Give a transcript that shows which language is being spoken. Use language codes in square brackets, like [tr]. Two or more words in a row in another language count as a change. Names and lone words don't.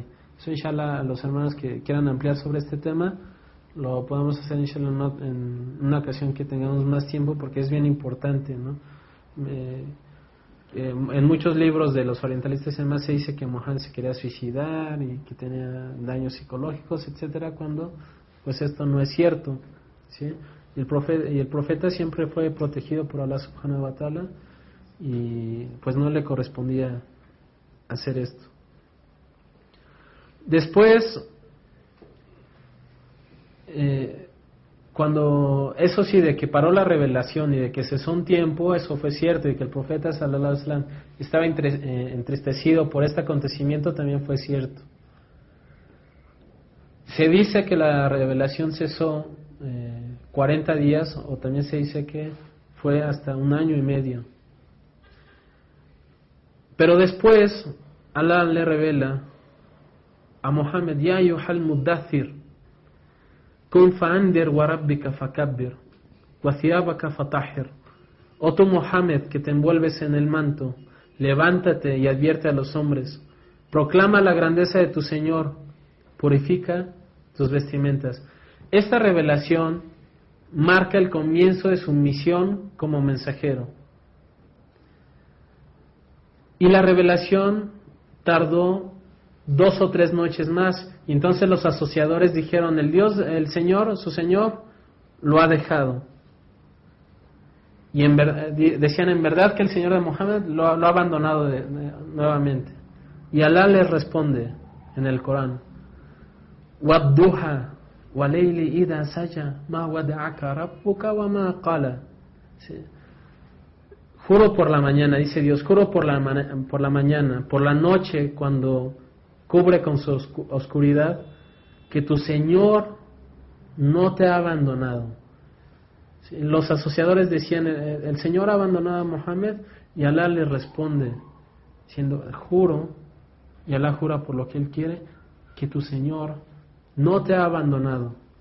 [es] Eso, inshallah, a los hermanos que quieran ampliar sobre este tema, lo podemos hacer, inshallah, en una ocasión que tengamos más tiempo, porque es bien importante, ¿no? En muchos libros de los orientalistas además se dice que Muhammad se quería suicidar y que tenía daños psicológicos, etcétera, cuando pues esto no es cierto, ¿sí? Y el profeta siempre fue protegido por Allah [ar] سبحانه وتعالى, [es] y pues no le correspondía hacer esto. Después, cuando, eso sí, de que paró la revelación y de que cesó un tiempo, eso fue cierto, y que el profeta [ar] صلى الله عليه وسلم [es] estaba entristecido por este acontecimiento, también fue cierto. Se dice que la revelación cesó 40 días, o también se dice que fue hasta 1 año y medio. Pero después Allah le revela a Muhammad: [ar] يا أيها المدثر كن فأنذر وربك فكبر وثيابك فطهر. [es] Oh tú, Muhammad, que te envuelves en el manto, levántate y advierte a los hombres, proclama la grandeza de tu Señor, purifica tus vestimentas. Esta revelación marca el comienzo de su misión como mensajero. Y la revelación tardó 2 o 3 noches más, y entonces los asociadores dijeron: el Señor, su Señor, lo ha dejado. Y decían: en verdad que el Señor de Muhammad lo ha abandonado nuevamente. Y Alá les responde en el Corán: [ar] والضحى والليل إذا سجى ما ودعك ربك وما قلى. [es] Juro por la mañana, dice Dios, juro por la mañana, por la noche, cuando cubre con su oscuridad, que tu Señor no te ha abandonado. Los asociadores decían: el Señor ha abandonado a Muhammad, y Alá le responde diciendo: juro, y Alá jura por lo que Él quiere, que tu Señor no te ha abandonado.